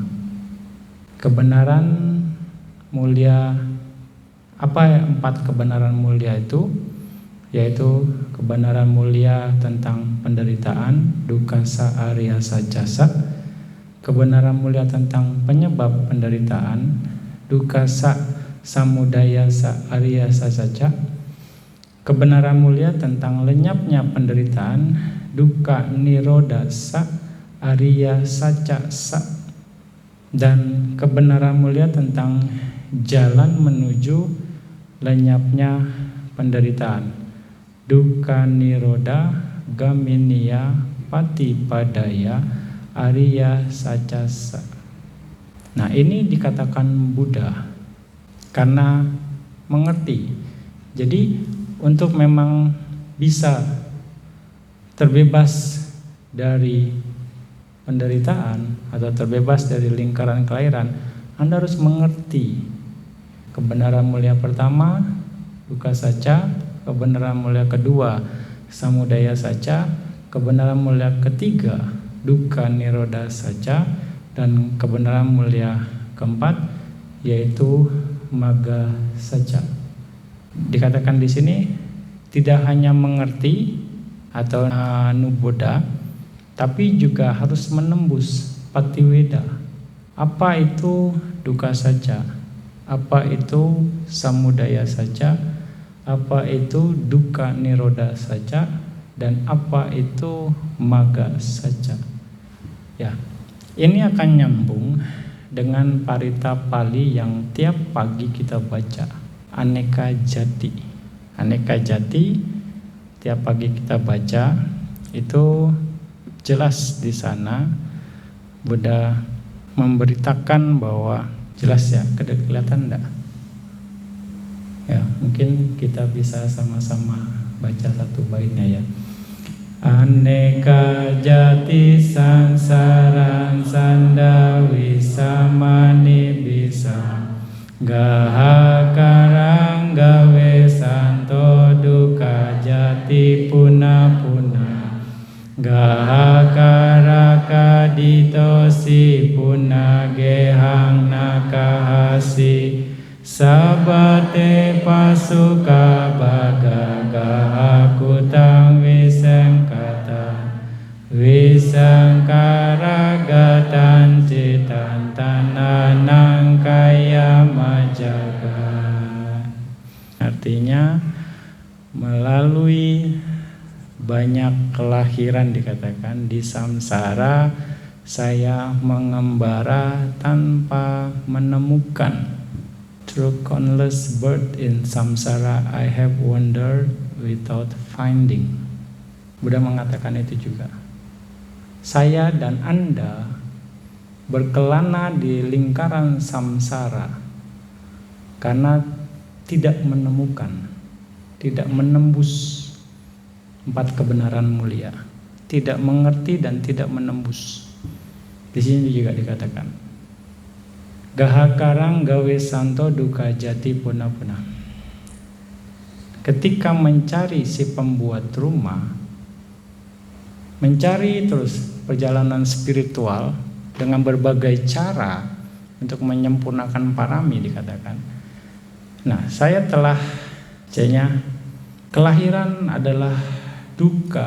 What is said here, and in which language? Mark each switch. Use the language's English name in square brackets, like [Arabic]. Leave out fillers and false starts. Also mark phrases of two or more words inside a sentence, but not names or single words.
[Indonesian] Kebenaran mulia, apa ya 4 kebenaran mulia itu? Yaitu kebenaran mulia tentang penderitaan, [Pali] dukkha arya sajasa, [Indonesian] kebenaran mulia tentang penyebab penderitaan, [Pali] dukkha samudaya arya saca, [Indonesian] kebenaran mulia tentang lenyapnya penderitaan, [Pali] dukkha nirodha arya saca [Indonesian] dan kebenaran mulia tentang jalan menuju lenyapnya penderitaan, [Pali] dukkha nirodha gaminia patipadaya arya saca. [Indonesian] Nah, ini dikatakan Buddha karena mengerti. Jadi untuk memang bisa terbebas dari penderitaan atau terbebas dari lingkaran kelahiran, Anda harus mengerti kebenaran mulia pertama, [Pali] dukkha saca, [Indonesian] kebenaran mulia kedua, [Pali] samudaya saca, [Indonesian] kebenaran mulia ketiga, [Pali] dukkha nirodha saca, [Indonesian] dan kebenaran mulia keempat yaitu [Pali] magga saca. [Indonesian] Dikatakan di sini tidak hanya mengerti atau nuboda, tapi juga harus menembus patiweda. Apa itu [Pali] dukkha saca? [Indonesian] Apa itu [Pali] samudaya saca? [Indonesian] Apa itu [Pali] dukkha nirodha saca? [Indonesian] Dan apa itu [Pali] magga saca? [Indonesian] Ya, ini akan nyambung dengan parita Pali yang tiap pagi kita baca, Aneka Jati. Aneka Jati tiap pagi kita baca, itu jelas di sana Buddha memberitakan bahwa, jelas ya, kelihatan enggak? Ya, mungkin kita bisa sama-sama baca satu baitnya ya. [Pali] Aneka jati sangsaran sanda wisamani bisa gahakarang gawe santo dukkha jati puna puna gahakaraka ditosi puna gehang nakahasi sabate pasuka baga gahakutang Wisangkara gatan citan tananang kaya majaga. [Indonesian] Artinya melalui banyak kelahiran dikatakan di samsara saya mengembara tanpa menemukan. [English] Through countless birth in samsara I have wandered without finding. [Indonesian] Buddha mengatakan itu juga. Saya dan Anda berkelana di lingkaran samsara karena tidak menemukan, tidak menembus empat kebenaran mulia, tidak mengerti dan tidak menembus. Di sini juga dikatakan, [Pali] gahakarang gawe santo dukkha jati puna puna. [Indonesian] Ketika mencari si pembuat rumah, mencari terus perjalanan spiritual dengan berbagai cara untuk menyempurnakan parami dikatakan. Nah, saya telah kelahiran adalah dukkha.